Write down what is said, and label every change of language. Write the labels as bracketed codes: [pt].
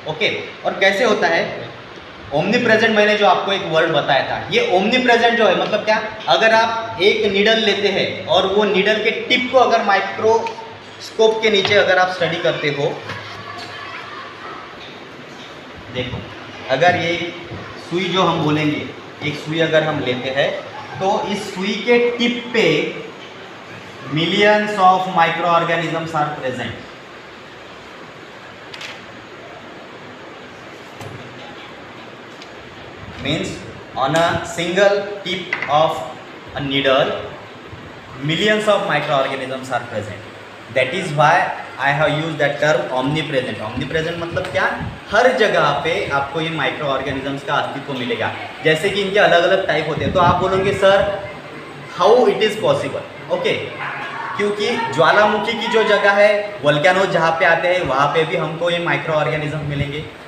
[hi] Okay, और कैसे होता है ओमनी प्रेजेंट? मैंने जो आपको एक वर्ड बताया था, ये ओमनी प्रेजेंट जो है मतलब क्या, अगर आप एक नीडल लेते हैं और वो नीडल के टिप को अगर माइक्रोस्कोप के नीचे अगर आप स्टडी करते हो, देखो अगर ये सुई जो हम बोलेंगे, एक सुई अगर हम लेते हैं, तो इस सुई के टिप पे [en] Millions of microorganisms are present. Means on a single tip of a needle millions of microorganisms are present. That is why I have used that term omnipresent. [hi] Omnipresent मतलब क्या? हर जगह पे आपको ये माइक्रो ऑर्गेनिजम्स का अस्तित्व मिलेगा। जैसे कि इनके अलग अलग टाइप होते हैं, तो आप बोलोगे sir [en] How it is possible? [hi] Okay, क्योंकि ज्वालामुखी की जो जगह है, वोल्केनोज जहाँ पे आते हैं, वहाँ पे भी हमको ये माइक्रो ऑर्गेनिज्म मिलेंगे।